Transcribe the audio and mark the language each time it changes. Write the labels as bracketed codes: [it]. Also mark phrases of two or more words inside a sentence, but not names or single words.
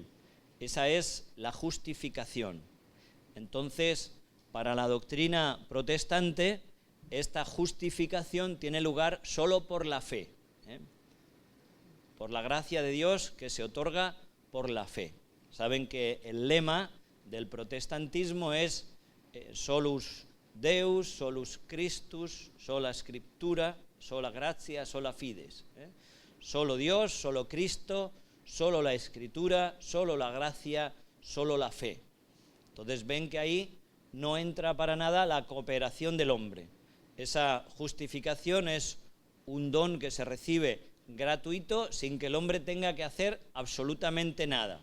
[es] Esa es la justificación. Entonces, para la doctrina protestante, esta justificación tiene lugar solo por la fe, por la gracia de Dios que se otorga por la fe. Saben que el lema del protestantismo es [la] solus Deus, solus Christus, sola Scriptura, sola gratia, sola fides. [es] Solo Dios, solo Cristo, solo la Escritura, solo la gracia, solo la fe. Entonces ven que ahí no entra para nada la cooperación del hombre. Esa justificación es un don que se recibe gratuito sin que el hombre tenga que hacer absolutamente nada.